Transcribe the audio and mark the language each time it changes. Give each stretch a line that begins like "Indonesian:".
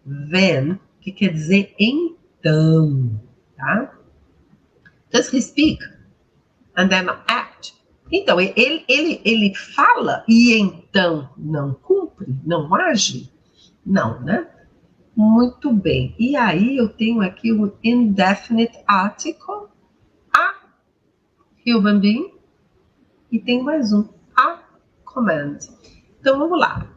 Portuguese: Then, que quer dizer então. Tá?
English: Does he speak and then not act?
Portuguese: Então, ele fala e então não cumpre, não age? Não, né? Muito bem. E aí eu tenho aqui o indefinite article, a human being, e tem mais um, a command. Então vamos lá.